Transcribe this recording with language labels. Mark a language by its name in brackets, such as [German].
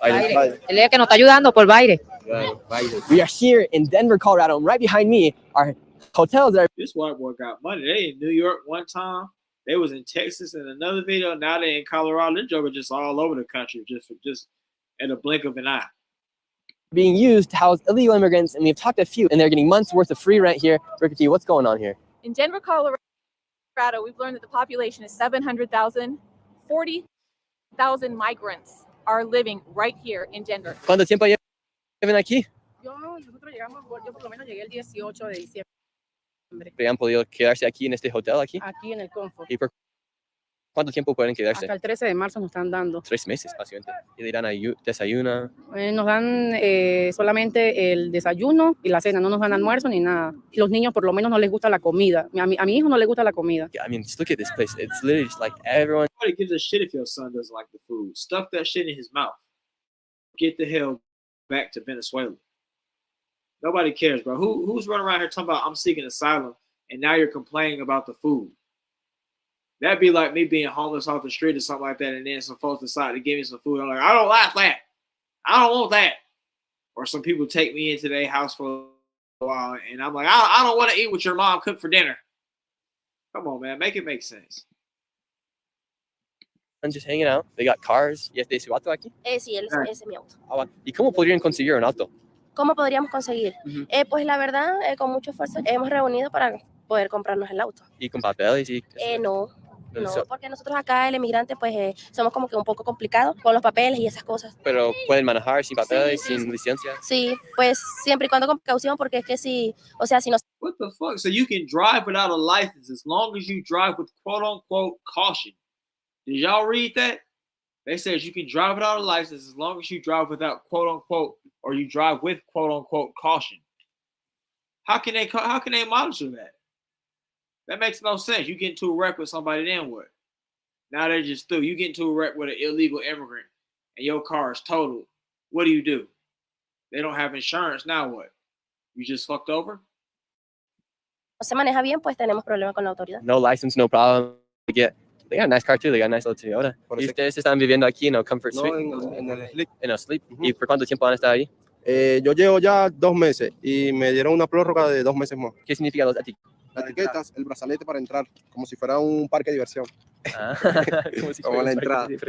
[Spanish] El que nos está ayudando por Baire. [English] We are here in Denver, Colorado, and right behind me are hotels that are... This white boy got money. They in New York one time. They was in Texas in another video. Now they in Colorado. This joker just all over the country, just at a blink of an eye. Being used to house illegal immigrants, and we've talked to a few, and they're getting months worth of free rent here. Ricky, what's going on here? In Denver, Colorado, we've learned that the population is 700,000. 40,000 migrants are living right here in Denver. [Spanish] ¿Cuánto tiempo llevan aquí? Nosotros llegamos, yo por lo menos llegué el 18 de diciembre. ¿Han podido quedarse aquí en este hotel aquí? Aquí en el Comfort. ¿Y por cuánto tiempo pueden quedarse? Hasta el 13 de marzo nos están dando. 3 meses, básicamente. ¿Y le dan desayuno? Nos dan solamente el desayuno y la cena, no nos dan almuerzo ni nada. Y los niños por lo menos no les gusta la comida. A mi hijo no le gusta la comida. [English] Yeah, I mean, just look at this place. It's literally just like everyone. Nobody gives a shit if your son doesn't like the food. Stuff that shit in his mouth. Get the hell back to Venezuela. Nobody cares, bro. Who's running around here talking about I'm seeking asylum and now you're complaining about the food? That'd be like me being homeless off the street or something like that, and then some folks decide to give me some food. I'm like, I don't like that. I don't want that. Or some people take me into their house for a while, and I'm like, I don't want to eat what your mom cooked for dinner. Come on, man, make it make sense. I'm just hanging out. They got cars. [Spanish] ¿Y este es su auto aquí? Sí, ese es mi auto. Ah, bueno. ¿Y cómo podrían conseguir un auto? ¿Cómo podríamos conseguir? Pues la verdad, con mucho esfuerzo hemos reunido para poder comprarnos el auto. ¿Y con papeles? Y... No, porque nosotros acá, el emigrante, pues somos como que un poco complicados con los papeles y esas cosas. Pero pueden manejar sin papeles, sin licencia. Sí, pues siempre y cuando con precaución, porque es que si, o sea, si no... [English] What the fuck? So you can drive without a license as long as you drive with quote-unquote caution. Did y'all read that? They said you can drive without a license as long as you drive without quote-unquote, or you drive with quote-unquote caution. How can they monitor that? That makes no sense. You get into a wreck with somebody, then what? Now they're just through. You get into a wreck with an illegal immigrant and your car is totaled. What do? They don't have insurance. Now what? You just fucked over? [Spanish] se maneja bien, pues tenemos problemas con la autoridad. [English] No license, no problem. They got a nice car too. They got a nice little Toyota. [Spanish] ¿Y ustedes están viviendo aquí en el Comfort Suite? En el Sleep. En el Sleep. ¿Y por cuánto tiempo han estado ahí? Yo llevo ya 2 meses y me dieron una prórroga de 2 meses más. ¿Qué significa los etiquetas? Las etiquetas, el brazalete para entrar, como si fuera un parque de diversión. Como la entrada.